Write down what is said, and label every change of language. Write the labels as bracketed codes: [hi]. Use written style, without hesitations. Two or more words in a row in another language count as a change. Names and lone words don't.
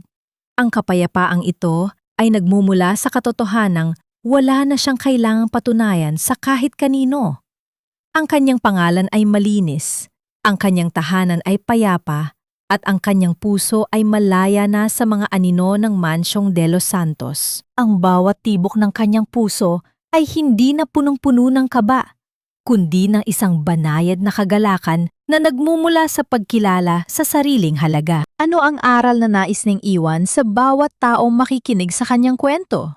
[tl] Ang kapayapaang ito ay nagmumula sa katotohanang wala na siyang kailangang patunayan sa kahit kanino. Ang kanyang pangalan ay malinis, ang kanyang tahanan ay payapa, at ang kanyang puso ay malaya na sa mga anino ng Mansyong de los Santos. Ang bawat tibok ng kanyang puso ay hindi na punong-puno ng kaba, kundi ng isang banayad na kagalakan na nagmumula sa pagkilala sa sariling halaga. Ano ang aral na nais niyang iwan sa bawat taong makikinig sa kanyang kwento?